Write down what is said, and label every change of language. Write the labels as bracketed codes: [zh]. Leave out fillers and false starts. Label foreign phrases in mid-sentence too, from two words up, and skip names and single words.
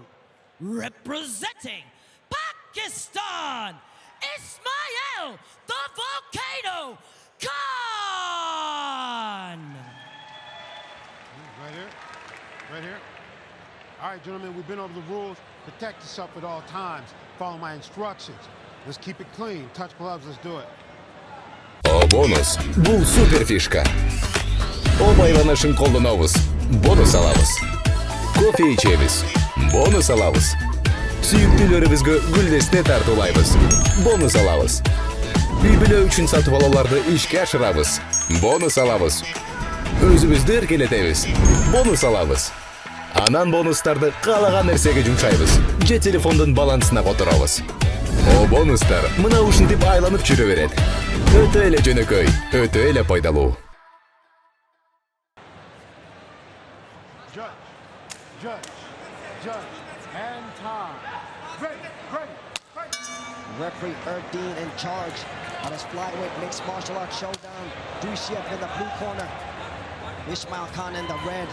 [en] Representing Pakistan, Исмаил, the Volcano Khan. Right here, right here. All right, gentlemen, we've been over the rules. Protect yourself at all times. Follow my instructions. Let's keep it clean. Touch gloves, let's do it. [ky] Бонус. Бул супер фишка. Обайланышын колдонобуз. Бонус алабыз. Кофе ичебиз. Бонус алабыз. Сүйүктүүлөрүбүзгө гүлдесте тартуулайбыз. Бонус алабыз. Үй бүлө үчүн сатып алууларды ишке ашырабыз. Бонус алабыз. Өзүбүздү эркелетебиз. Бонус алабыз. Анан бонустарды каалаган нерсеге жумшайбыз. Же телефондун балансына которобуз. О бонустар мына ушинтип айланып жүрө берет. Өтө эле жөнөкөй, өтө эле пайдалуу. [en] Judge, and time. Ready. Referee Erdine in charge on his flyweight mixed martial arts showdown. Duйшeев in the blue corner. Исмаил Khan in the red.